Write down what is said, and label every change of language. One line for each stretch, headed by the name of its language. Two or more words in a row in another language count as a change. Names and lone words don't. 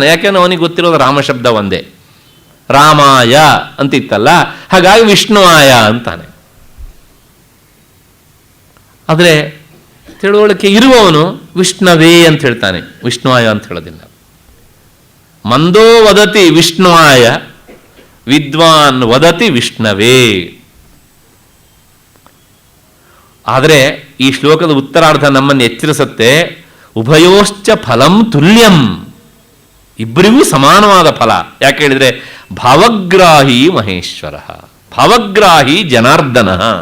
Kannada: ಯಾಕೆಂದ್ರೆ ಅವನಿಗೆ ಗೊತ್ತಿರೋದು ರಾಮ ಶಬ್ದ ಒಂದೇ, ರಾಮಾಯ ಅಂತಿತ್ತಲ್ಲ, ಹಾಗಾಗಿ ವಿಷ್ಣುವಾಯ ಅಂತಾನೆ. ಆದರೆ ತಿಳುವಳಿಕೆ ಇರುವವನು ವಿಷ್ಣವೇ ಅಂತ ಹೇಳ್ತಾನೆ, ವಿಷ್ಣುವಾಯ ಅಂತ ಹೇಳೋದಿಲ್ಲ.
Sanskrit: ಮಂದೋ ವದತಿ ವಿಷ್ಣುವಾಯ, ವಿದ್ವಾನ್ ವದತಿ ವಿಷ್ಣವೇ.
Kannada: ಆದರೆ ಈ ಶ್ಲೋಕದ ಉತ್ತರಾರ್ಧ ನಮ್ಮನ್ನು ಎಚ್ಚರಿಸುತ್ತೆ,
Sanskrit: ಉಭಯೋಶ್ಚ ಫಲಂ ತುಲ್ಯಂ,
Kannada: ಇಬ್ಬರಿಗೂ ಸಮಾನವಾದ ಫಲ. ಯಾಕೆ ಹೇಳಿದರೆ
Sanskrit: ಭಾವಗ್ರಾಹಿ ಮಹೇಶ್ವರ, ಭಾವಗ್ರಾಹಿ ಜನಾರ್ದನ.